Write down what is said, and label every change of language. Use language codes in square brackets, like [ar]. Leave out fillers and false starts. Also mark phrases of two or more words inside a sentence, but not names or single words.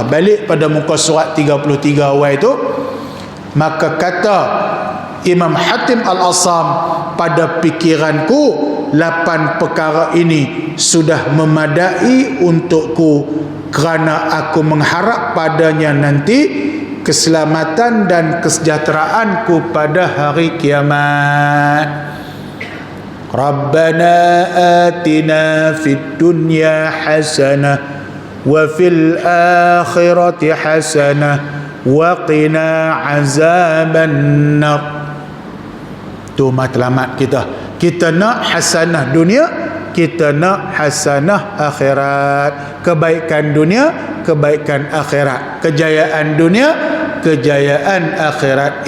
[ms] Balik pada muka surat 33 awal itu, maka kata Imam Hatim Al-Assam, pada pikiranku 8 perkara ini sudah memadai untukku, kerana aku mengharap padanya nanti keselamatan dan kesejahteraanku pada hari kiamat. [ar] ربنا آتنا في الدنيا حسنة وفي الآخرة حسنة وقنا عذاب النار. [ms] Tu matlamat kita. Kita nak hasanah dunia, kita nak hasanah akhirat. Kebaikan dunia, kebaikan akhirat. Kejayaan dunia, kejayaan akhirat.